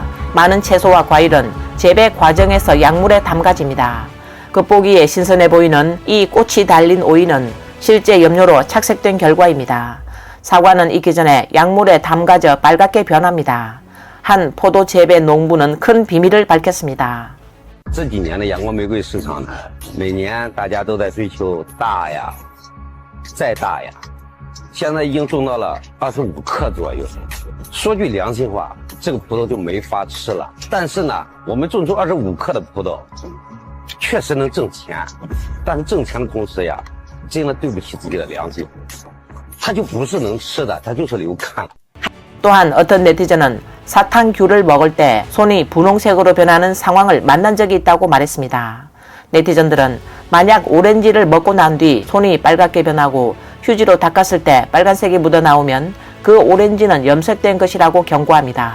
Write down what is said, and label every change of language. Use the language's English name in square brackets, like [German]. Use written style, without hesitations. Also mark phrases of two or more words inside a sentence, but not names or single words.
[Korean] 많은 채소와 과일은 재배 과정에서 약물에 담가집니다. 겉보기에 신선해 보이는 이 꽃이 달린 오이는 실제 염료로 착색된 결과입니다. 사과는 익기 전에 약물에 담가져 빨갛게 변합니다. 한 포도 재배 농부는 큰 비밀을 밝혔습니다. [Chinese] 这几年的阳光玫瑰市场呢，每年大家都在追求大呀，再大呀，现在已经种到了25克左右。说句良心话，这个葡萄就没法吃了。但是呢，我们种出25克的葡萄，确实能挣钱，但是挣钱的同时呀，真的对不起自己的良心，它就不是能吃的，它就是流看了。 [Korean] 또한 어떤 네티즌은 사탕귤을 먹을 때 손이 분홍색으로 변하는 상황을 만난 적이 있다고 말했습니다. 네티즌들은 만약 오렌지를 먹고 난 뒤 손이 빨갛게 변하고 휴지로 닦았을 때 빨간색이 묻어나오면 그 오렌지는 염색된 것이라고 경고합니다.